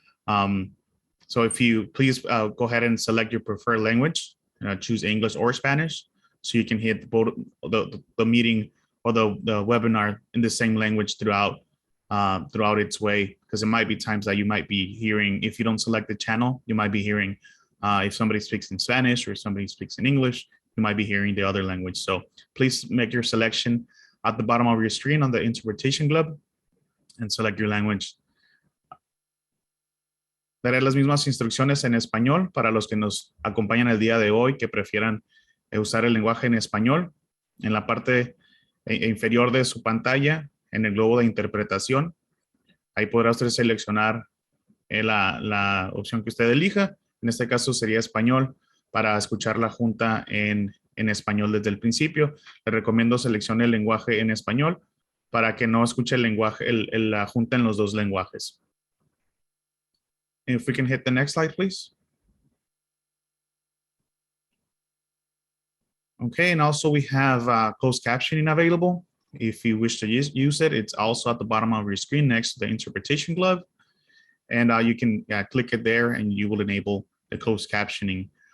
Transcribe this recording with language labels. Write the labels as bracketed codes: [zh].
[en] So if you please go ahead and select your preferred language, choose English or Spanish, so you can hit both the meeting or the webinar in the same language throughout its way, because it might be times that you might be hearing, if you don't select the channel, you might be hearing if somebody speaks in Spanish or somebody speaks in English, you might be hearing the other language. So please make your selection at the bottom of your screen on the interpretation globe and select your language. [es] Daré las mismas instrucciones en español para los que nos acompañan el día de hoy que prefieran usar el lenguaje en español. En la parte inferior de su pantalla, en el globo de interpretación, ahí podrá usted seleccionar la opción que usted elija. En este caso sería español, para escuchar la junta en español desde el principio. Le recomiendo seleccione el lenguaje en español para que no escuche el lenguaje, la junta en los dos lenguajes. [en] If we can hit the next slide, please. Okay, and also we have closed captioning available. If you wish to use it, it's also at the bottom of your screen next to the interpretation glove. And you can click it there and you will enable the closed captioning.